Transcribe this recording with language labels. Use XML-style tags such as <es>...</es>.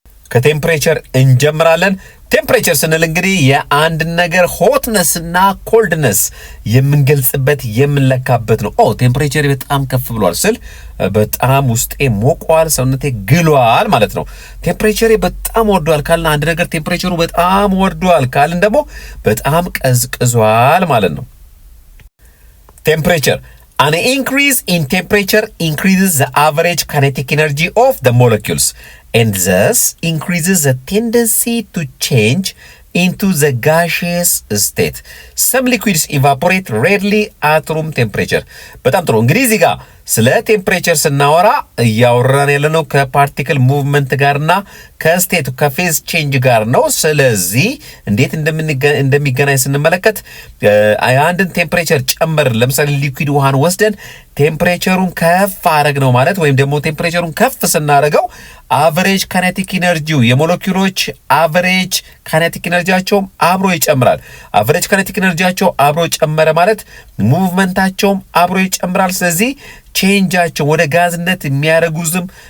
<am>ከቴምፕሬቸር እንጀምራለን። ቴምፕሬቸር ስንል እንግዲህ የአንድ ነገር ሆትነስ እና ኮልድነስ የምንገልጽበት የምንለካበት ነው። ቴምፕሬቸር በጣም ከፍ ብሏል ስል በጣም ውስጤ ሞቋል፣ ሰውነቴ ግሏል ማለት ነው። ቴምፕሬቸር በጣም ወርዷል ካልን አንድ ነገር ቴምፕሬቸሩ በጣም ወርዷል ካልን ደግሞ በጣም ቀዝቅዟል ማለት ነው።</am> <en>ቴምፕሬቸር An increase in temperature increases the average kinetic energy of the molecules and thus increases the tendency to change into the gaseous state. Some liquids evaporate rarely at room temperature.</en> <am>በጣም ጥሩ። እንግዲህ እዚህ ጋር ስለ ቴምፕሬቸር ስናወራ እያወራን ያለነው ከፓርቲክል ሙቭመንት ጋርና ከስቴት ከፌዝ ቼንጅ ጋር ነው። ስለዚህ እንዴት እንደሚገናኝ ስንመለከት አንድን ቴምፕሬቸር ጨመር፣ ለምሳሌ ሊኩዊድ ውሃን ወስደን ቴምፕሬቸሩን ከፍ አረግ ነው ማለት ወይም ደግሞ ቴምፕሬቸሩን ከፍ ስናረገው አቨሬጅ ካይኔቲክ ኢነርጂው የሞለኪውሎች አቨሬጅ ካይኔቲክ ኢነርጂያቸውም አብሮ ይጨምራል። አቨሬጅ ካይኔቲክ ኢነርጂያቸው አብሮ ጨመረ ማለት ሙቭመንታቸውም አብሮ ይጨምራል። ስለዚህ ቼንጃቸው ወደ ጋዝነት የሚያደርጉትም</am>